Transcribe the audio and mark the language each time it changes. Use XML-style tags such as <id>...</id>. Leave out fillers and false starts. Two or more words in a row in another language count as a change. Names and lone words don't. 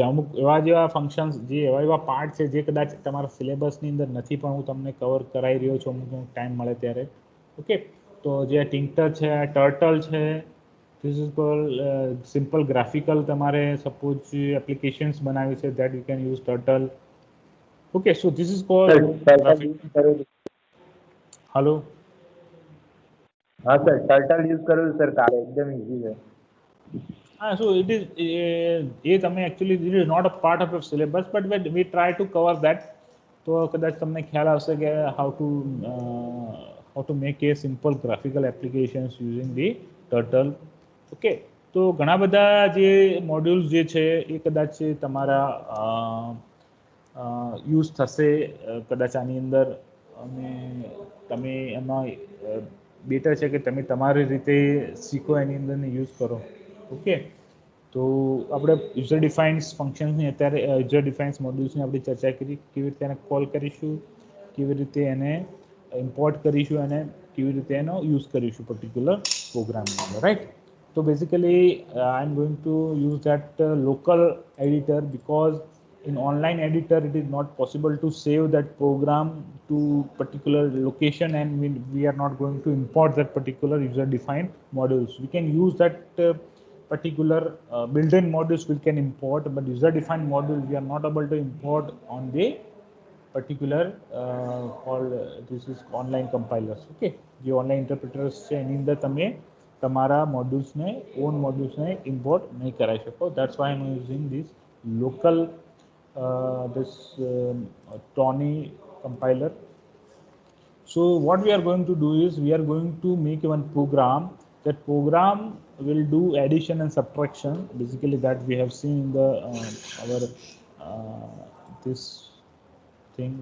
<gu>અમુક એવા જેવા ફંક્શન્સ, જે એવા પાર્ટ છે જે કદાચ તમારા સિલેબસની અંદર નથી, પણ હું તમને કવર કરાવી રહ્યો છું અમુક ટાઈમ મળે ત્યારે. ઓકે, તો જે ટિંકટર છે, ટર્ટલ છે,</gu> <en>this is called simple graphical.</en> <gu>તમારે</gu> <en>suppose applications</en> <gu>બનાવી છે,</gu> <en>that you can use turtle. Okay, so this is called graphic. Hello.</en> <hi>हाँ सर,</hi> <en>turtle use</en> <hi>करो सर, कार एकदम इजी है.</hi> <en>So it is it actually it is not a part of your syllabus, but we try to cover that.</en> <gu>તો કદાચ તમને ખ્યાલ આવશે કે</gu> <en>how to make a simple graphical applications using the turtle.</en> <gu>Okay, તો ઘણા બધા જે મોડ્યુલ્સ જે છે એ કદાચ તમારા યુઝ થશે કદાચ આની અંદર, અને તમે એમાં બેટર છે કે તમે તમારી રીતે શીખો, એની અંદર ને યુઝ કરો. ઓકે, તો આપણે</gu> <en>user defines functionsની</en> <gu>અત્યારે</gu> <en>user defines modulesની</en> <gu>આપણે ચર્ચા કરી, કેવી રીતે એને કોલ કરીશું, કેવી રીતે એને ઇમ્પોર્ટ કરીશું, અને કેવી રીતે એનો યુઝ કરીશું</gu> <en>particular programની</en> <gu>અંદર, રાઈટ.</gu> <en>So basically I'm going to use that local editor, because in online editor it is not possible to save that program to particular location, and we are not going to import that particular user defined modules. We can use that particular built-in modules we can import, but user defined module we are not able to import on the particular called this is online compilers.</en> <gu>Okay, જે</gu> <en>online interpreters</en> <gu>છે એની અંદર તમે તમારા મોડ્યુલ્સને</gu> <en>own modulesને</en> <gu>ઇમ્પોર્ટ નહીં કરાવી શકો.</gu> <en>That's why I'm using this local this Tony compiler. So what we are going to do is we are going to make one program. That program will do addition and subtraction. Basically, that we have seen in the our this thing.</en>